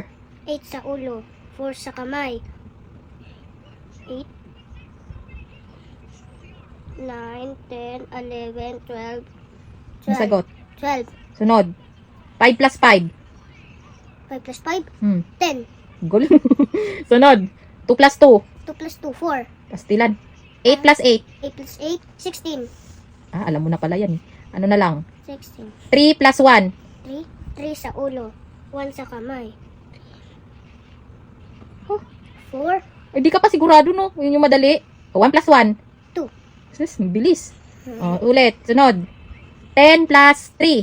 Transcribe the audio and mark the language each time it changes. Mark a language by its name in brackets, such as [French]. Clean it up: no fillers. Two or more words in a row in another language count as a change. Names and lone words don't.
[Filipino] 8 sa ulo, 4 sa kamay. 8, 9, 10, 11, 12, Ang sagot. 12. Sunod. 5 plus 5. 5 plus 5, Hmm. 10. Gulo. Sunod. 2 plus 2. 2 plus 2, 4. Pastilan. 8 plus 8. 8 plus 8, 16. Ah, alam mo na pala yan eh. Ano na lang? 16. 3 plus 1. 3, 3 sa ulo, 1 sa kamay. Oh. 4, Eh, di ka pa sigurado, no? Yun yung madali. 1 plus 1. 2. Sus, bilis. Oh, ulit. Sunod. 10 plus 3.